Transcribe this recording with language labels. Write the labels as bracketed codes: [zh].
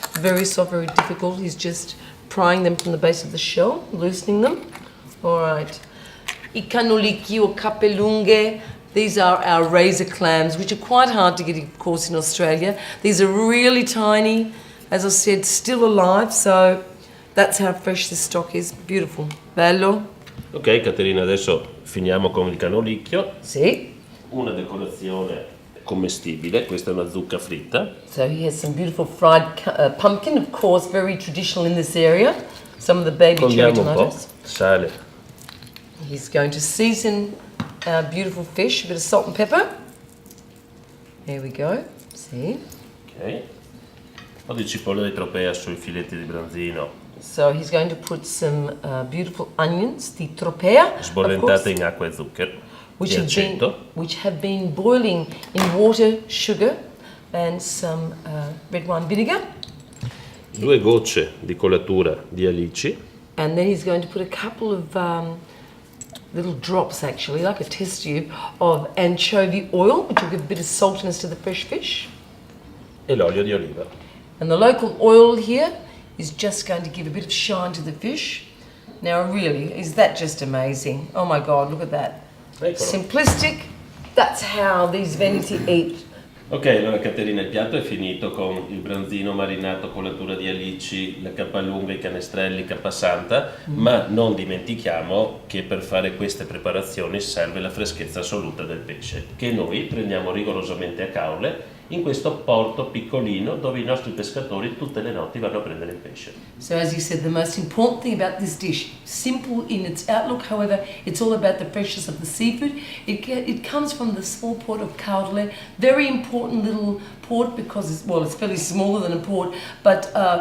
[en] Very soft, very difficult. He's just prying them from the base of the shell, loosening them. All right. I canolicchi or capelunghe. These are our razor clams, which are quite hard to get, of course, in Australia. These are really tiny, as I said, still alive, so that's how fresh this stock is. Beautiful. [it] Bello. Ok, Caterina, adesso finiamo con il canolicchio. Sì. Una decorazione commestibile, questa è una zucca fritta. [en] So he has some beautiful fried pumpkin, of course, very traditional in this area. Some of the baby cherry [it] Condiamo un po', [en] tomatoes. [it] sale. [en] He's going to season our beautiful fish, a bit of salt and pepper. There we go. See? Ok. [it] Un po' di cipolla di tropea sui filetti di branzino. [en] So he's going to put some beautiful onions, the tropea, [it] Sbollentate in acqua e zucchero. [en] which [it] e [en] have been boiling in water, sugar, and some red wine vinegar. [it] 2 gocce di colatura di alici. [en] And then he's going to put a couple of little drops, actually, like a test tube, of anchovy oil, which will give a bit of saltiness to the fresh fish. [it] E l'olio di oliva. [en] And the local oil here is just going to give a bit of shine to the fish. Now, really, is that just amazing? Oh my God, look at that. [it] Eccolo. [en] Simplistic, that's how these Veneti eat. [it] Ok, allora Caterina, il piatto è finito con il branzino marinato, colatura di alici, la cappalunga, i canestrelli, cappasanta, ma non dimentichiamo che per fare queste preparazioni serve la freschezza assoluta del pesce, che noi prendiamo rigorosamente a caule in questo porto piccolino dove i nostri pescatori tutte le notti vanno a prendere il pesce. [en] So as you said, the most important thing about this dish, simple in its outlook, however, it's all about the freshness of the seafood. It comes from the small port of Caudle, very important little port because it's fairly smaller than a port, but